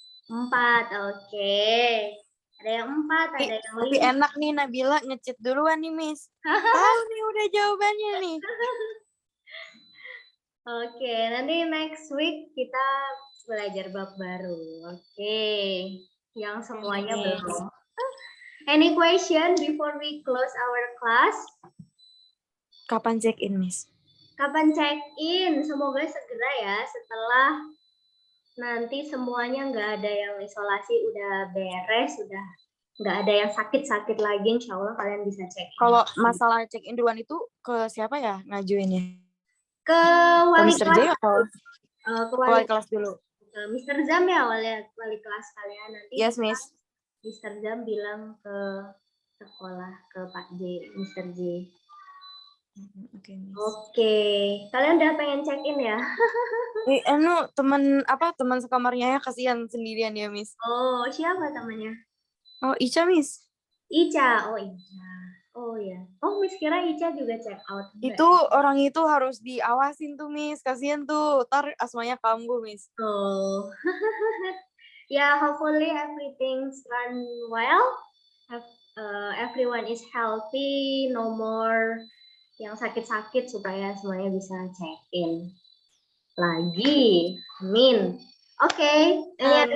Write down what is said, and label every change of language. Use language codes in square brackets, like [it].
[id] 4, oke. Ada yang 4, ada yang 5. Tapi enak nih Nabila ngechat duluan nih, Miss. Tahu nih udah jawabannya nih. Oke, nanti [en] next week [id] kita belajar bab baru. Oke, yang semuanya belum. [en] Any question before we close our class? [id] Kapan check-in, Miss? Kapan check-in? Semoga segera ya, setelah nanti semuanya nggak ada yang isolasi, udah beres, udah nggak ada yang sakit-sakit lagi, insya Allah kalian bisa check-in. Kalau masalah check-in duluan itu ke siapa ya ngajuinnya? Ke Ke wali Mr. kelas. J atau Ke wali kelas dulu? Mr. Zam ya, wali kelas kalian nanti. Yes, Miss. Mr. Zam bilang ke sekolah, ke Pak J, Mr. J. Oke, Miss. Oke, kalian udah pengen check-in ya? teman sekamarnya ya, kasihan sendirian ya, Miss. Oh, siapa temannya? Oh, Ica, Miss. Ica, oh Ica. Oh ya. Oh, Miss kira Ica juga check out. Itu orang itu harus diawasin tuh, Miss. Kasihan tuh, ntar asmanya kambuh, Miss. Oh. [en] Ya, hopefully everything's run well. Everyone is healthy, no more [id] yang sakit-sakit supaya semuanya bisa check-in. Lagi. Amin. [en] Okay. Any other